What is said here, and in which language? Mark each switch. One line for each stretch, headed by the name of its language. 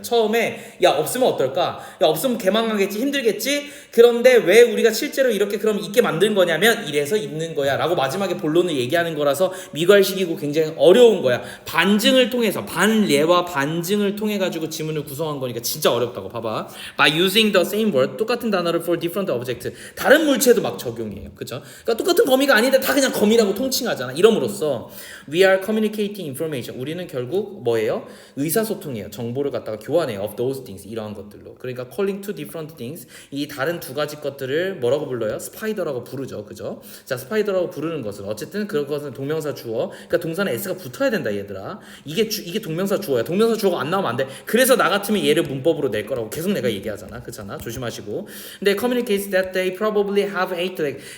Korean: 처음에 야 없으면 어떨까? 야 없으면 개망하겠지? 힘들겠지? 그런데 왜 우리가 실제로 이렇게 그럼 있게 만든 거냐면 이래서 있는 거야 라고 마지막에 본론을 얘기하는 거라서 미괄식이고 굉장히 어려운 거야. 반증을 통해서 반례와 반증을 통해 가지고 지문을 구성한 거니까 진짜 어렵다고. 봐봐.
English: By using the same word
Korean: 똑같은 단어를
English: for different object
Korean: 다른 물체도 막 적용해요. 그죠? 그러니까 똑같은 거미가 아닌데 다 그냥 거미라고 통칭하잖아. 이름으로써
English: we are communicating information.
Korean: 우리는 결국 뭐예요? 의사소통이에요. 정보를 갖다가 교환해요.
English: of those things.
Korean: 이러한 것들로. 그러니까
English: calling two different things.
Korean: 이 다른 두 가지 것들을 뭐라고 불러요? 스파이더라고 부르죠. 그죠? 자, 스파이더라고 부르는 것은 어쨌든 그것은 동명사 주어. 그러니까 동사는 s가 붙어야 된다, 얘들아. 이게 동명사 주어야. 동명사 주어가 안 나오면 안 돼. 그래서 나 같으면 얘를 문법으로 낼 거라고 계속 내가 얘기하잖아. 그렇잖아. 조심하시고. 근데
English: communicates that they probably have eight legs.